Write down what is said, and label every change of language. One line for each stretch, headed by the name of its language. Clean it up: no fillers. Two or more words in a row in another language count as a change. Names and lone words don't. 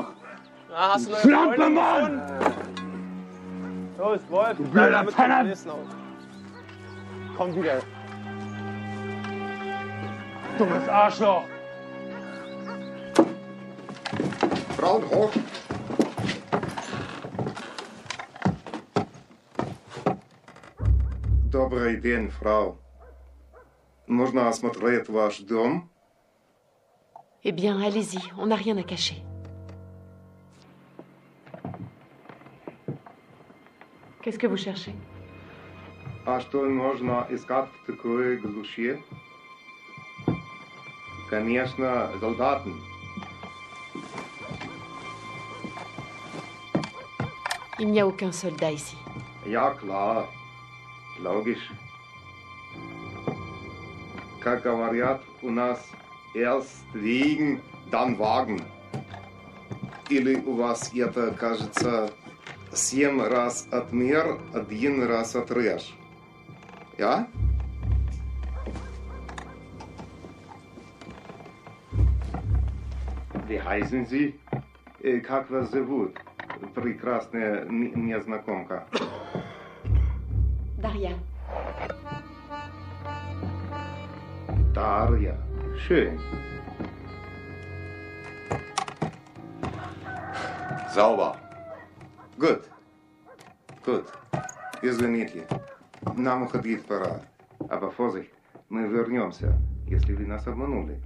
German: Na, hast du neue Schlampe, Freunde Mann! gefunden? Los, Wolf, Du bleib blöder damit Penner! zum nächsten Haus. Komm wieder. Dummes Arschloch! Frauen hoch!
Russian: Добрый день, фрау. Можно осмотреть ваш дом?
French: Eh bien, allez-y, on n'a rien à cacher. Qu'est-ce que vous cherchez?
Russian: А что можно искать в такой глуши? Конечно, солдаты.
French: Il n'y a aucun soldat ici.
German: Ja, klar. Logisch.
Russian: Как говорят у нас,
German: erst Wegen, dann Wagen.
Russian: Или у вас это, кажется, 7 раз отмер, 1 раз отрежь.
German: Ja? Wie heißen Sie?
Russian: Как вас зовут? Прекрасная незнакомка. Daria.
German: Daria. Schön. Sauber. Gut. Gut.
Russian: Извините. Нам уходить пора.
German: Aber Vorsicht,
Russian: мы вернемся, если вы нас обманули.